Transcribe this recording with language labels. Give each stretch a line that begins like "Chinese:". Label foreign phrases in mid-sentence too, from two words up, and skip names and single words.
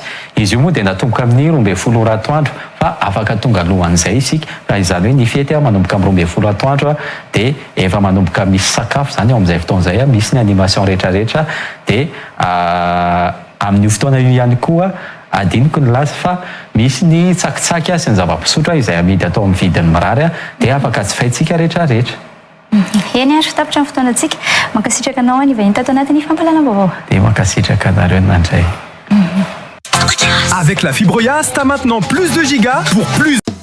Malagasy: Izy io moa dia natomboka amin'ny 12 ratoandro fa afaka tonga alohan'izay isika raha izany hoe ny fety manomboka amin'ny 12 ratoandro dia efa manomboka misy sakafo zany ao amin'izay fotoana izay misy ny animation rehetrarehetra dia amin'ny fotoana io ihany koa adiniko ny laza fa misy ny tsakitsaky sy ny zava-pisotra izay amidy atao amin'ny vidiny mirary dia afaka jifaintsika rehetrarehetra. Eny ary tapitra amin'ny fotoana antsika mankasitraka anao ny vahiny tato anatin'ny fampalana vaovao. Dia mankasitraka anareo nandray.
French: Avec la fibre Yas, t'as maintenant plus de gigas pour plus.